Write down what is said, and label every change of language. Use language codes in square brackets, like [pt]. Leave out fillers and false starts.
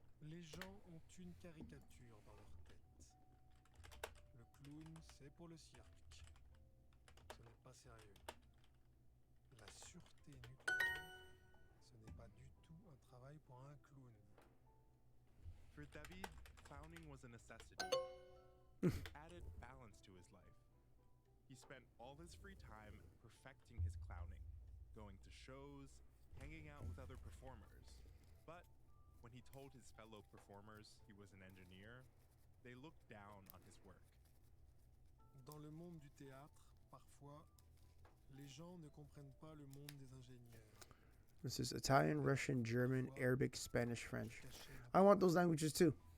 [fr] Les gens ont une caricature dans leur tête. Le clown, c'est pour le cirque. Ce n'est pas sérieux. La sûreté nucléaire, ce n'est pas du tout un travail pour un clown. [en] For David, clowning was a necessity. It added balance to his life. He spent all his free time perfecting his clowning, going to shows, hanging out with other performers. But when he told his fellow performers he was an engineer, they looked down on his work. [fr] Dans le monde du théâtre, parfois, les gens ne comprennent pas le monde des ingénieurs. [en] This is Italian, Russian, German, Arabic, Spanish, French. I want those languages too.